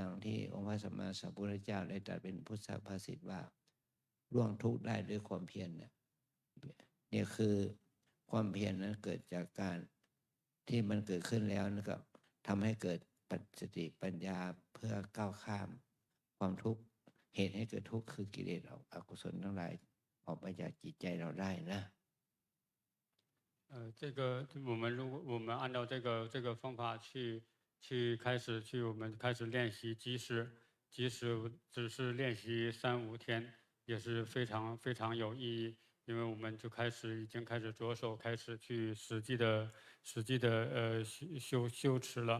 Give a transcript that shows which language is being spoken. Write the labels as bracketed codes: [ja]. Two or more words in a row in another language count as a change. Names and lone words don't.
[th] งที่องค์พระสัมมาสัมพุทธเจ้าได้ตรัสเป็นพุทธภาษิตว่าล่วงทุกข์ได้ด้วยความเพียรเนี่ยคือความเพียรนั้นเกิดจากการที่มันเกิดขึ้นแล้วก็ทำให้เกิดสติปัญญาเพื่อก้าวข้ามความทุกข์เหตุให้เกิดทุกข์คือกิเลสอกุศลทั้งหลายออกไปจากจิตใจเราได้นะ [zh] 这个我们按照这个方法我们开始练习，即使只是练习3、5天，也是非常有意义。因为我们就已经开始着手开始去实际的修持了。